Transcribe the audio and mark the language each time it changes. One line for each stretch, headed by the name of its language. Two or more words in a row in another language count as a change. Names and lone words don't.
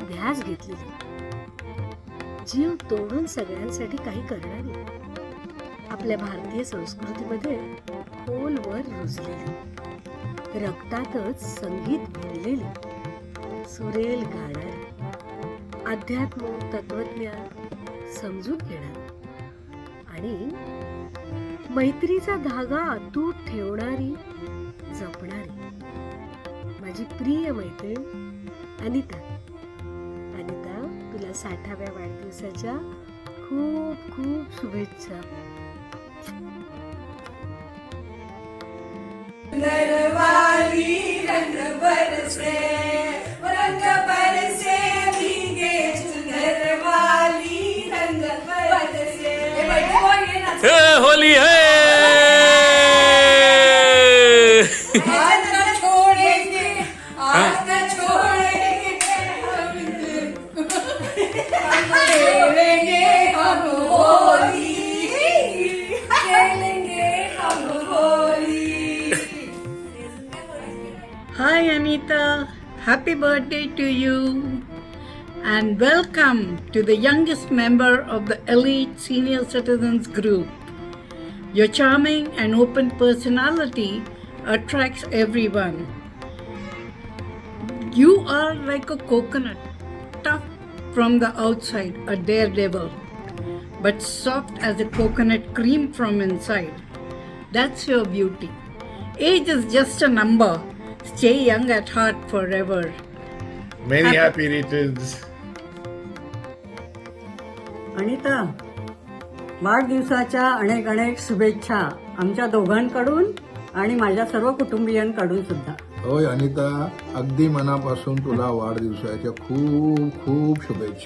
Marathi: ध्यास घेतलेली, जीव तोडून सगळ्यांसाठी काही करणारी, आपल्या भारतीय संस्कृतीमध्ये खोलवर रुजलेली, रक्तातच संगीत भिनलेली, सुरेल गाणारी, अध्यात्म तत्वज्ञान समजून घेणारी आणि मैत्रीचा धागा अतूट ठेवणारी, जपणारी माझी प्रिय मैत्रीण अनिता. अनिता, तुला 60व्या वाढदिवसाच्या खूप खूप शुभेच्छा.
Hindi: घरवाली रंग बरसे भीगे, घरवाली रंग बरसे. होली है. आज न छोड़ेंगे, आज न छोड़ेंगे, खेलेंगे हम होली, खेलेंगे हम होली.
English: Hi Anita, happy birthday to you and welcome to the youngest member of the elite senior citizens group. Your charming and open personality attracts everyone. You are like a coconut, tough from the outside, a daredevil, but soft as a coconut cream from inside. That's your beauty. Age is just a number. Stay young at heart forever. Many happy returns.
Marathi: अनिता, वाढदिवसाच्या अनेक अनेक शुभेच्छा आमच्या दोघांकडून आणि माझ्या सर्व कुटुंबियांकडून सुद्धा. होय अनिता, अगदी मनापासून तुला वाढदिवसाच्या खूप खूप शुभेच्छा.